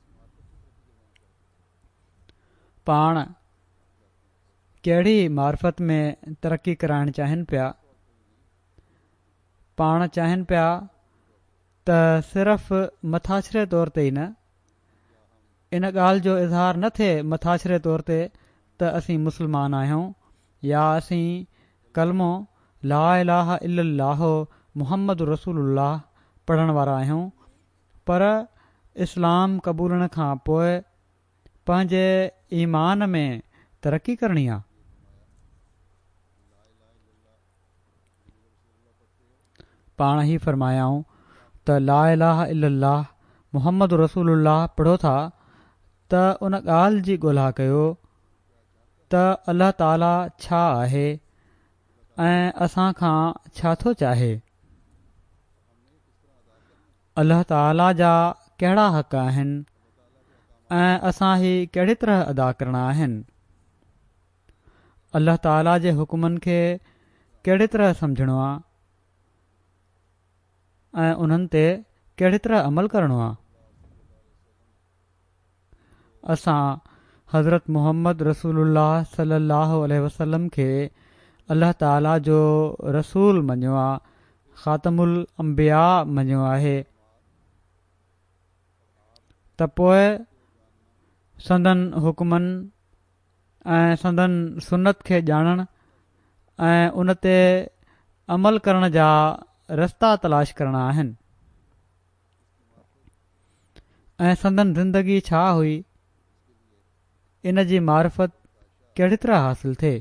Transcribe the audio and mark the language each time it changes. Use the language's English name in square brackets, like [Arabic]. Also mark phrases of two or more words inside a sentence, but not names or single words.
[Sindhi] पाण कहिड़ी मारिफत में तरक़ी कराइण चाहिनि पिया? पाण चाहिनि पिया त सिर्फ़ मथाछिरे तौर ते ई न, इन ॻाल्हि जो इज़हार न थिए मथाछिरे तौर ते त असीं मुस्लमान आहियूं या असीं कलमो [Arabic] لا إله إلا الله محمد رسول الله [Sindhi] पढ़ण वारा आहियूं, पर इस्लाम क़बूलण खां पोइ पंहिंजे ईमान में तरक़ी करणी आहे। पाण ई फ़रमायाऊं त [Arabic] لا إله إلا الله محمد رسول الله [Sindhi] पढ़ो था त उन ॻाल्हि जी ॻोल्हा कयो त अल्लाह ताला छा आहे ऐं असां खां छा थो चाहे। अल्लाह ताला जा कहिड़ा हक़ आहिनि ऐं असां ही कहिड़ी तरह अदा करणा आहिनि। अल्लाह ताला जे हुकुमनि खे कहिड़ी तरह सम्झणो आहे ऐं उन्हनि ते कहिड़ी तरह अमल करणो आहे। असां हज़रत मुहम्मद रसूलुल्लाह [Arabic] صلى الله عليه وسلم [Sindhi] खे अल्लाह ताला जो रसूल मञियो आहे, [Arabic] خاتم الأنبياء [Sindhi] मञियो आहे त पोइ संदन हुकमनि ऐं संदन सुनत खे ॼाणणु ऐं उन ते अमल करण जा रस्ता तलाश करणा आहिनि ऐं संदन ज़िंदगी छा हुई, इन जी मारिफत कहिड़ी तरह हासिल थिए।